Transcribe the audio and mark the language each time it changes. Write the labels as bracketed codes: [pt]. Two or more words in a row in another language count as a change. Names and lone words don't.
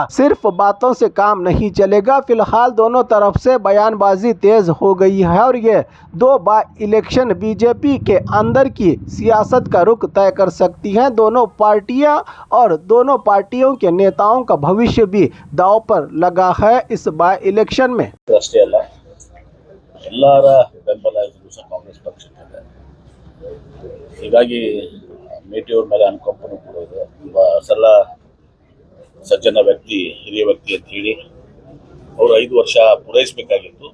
[hi] सिर्फ बातों से काम नहीं चलेगा। फिलहाल दोनों तरफ से बयानबाजी तेज हो गई है और ये 2 [en] by election [hi] बीजेपी के अंदर की सियासत का रुख तय कर सकती हैं। दोनों पार्टियां और दोनों पार्टियों के नेताओं का भविष्य भी दांव पर लगा है इस [en] by election [hi] में। [kn] ಅಷ್ಟೇ ಅಲ್ಲ, ಎಲ್ಲರ ಬೆಂಬಲ ಇದು ಸಹ ಕಾಂಗ್ರೆಸ್ ಪಕ್ಷಕ್ಕಿದೆ. ಹೀಗಾಗಿ ಮೇಟಿಯವ್ರ ಮೇಲೆ ಅನುಕಂಪನೂ ಕೂಡ ಇದೆ. ಒಬ್ಬ ಸರಳ ಸಜ್ಜನ ವ್ಯಕ್ತಿ, ಹಿರಿಯ ವ್ಯಕ್ತಿ ಅಂತ ಹೇಳಿ ಅವರು 5 ವರ್ಷ ಪೂರೈಸಬೇಕಾಗಿತ್ತು.